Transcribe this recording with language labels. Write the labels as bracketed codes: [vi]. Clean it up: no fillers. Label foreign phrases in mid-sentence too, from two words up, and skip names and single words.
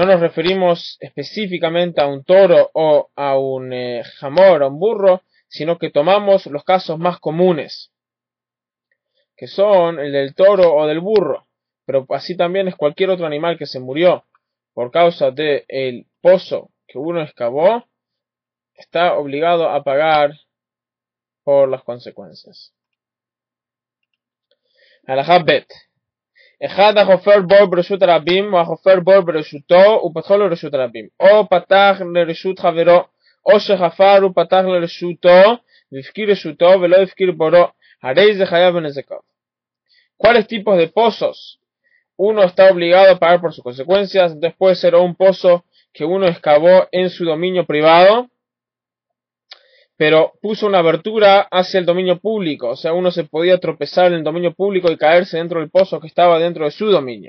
[es] nos referimos específicamente a un toro o a un jamor o un burro, sino que tomamos los casos más comunes, que son el del toro o del burro, pero así también es cualquier otro animal que se murió por causa del pozo que uno excavó, está obligado a pagar por las consecuencias. [he] הלכה ב. אחד החופר בור ברשות הרבים, או החופר בור ברשותו, ופתחו לרשות הרבים. או פתח לרשות חברו, או שחפר ופתח לרשותו, והפקיר רשותו, ולא הפקיר בורו, הרי זה חייב בנזקיו. [es] ¿Cuáles tipos de pozos uno está obligado a pagar por sus consecuencias? Entonces puede ser un pozo que uno excavó en su dominio privado, pero puso una abertura hacia el dominio público, o sea, uno se podía tropezar en el dominio público y caerse dentro del pozo que estaba dentro de su dominio.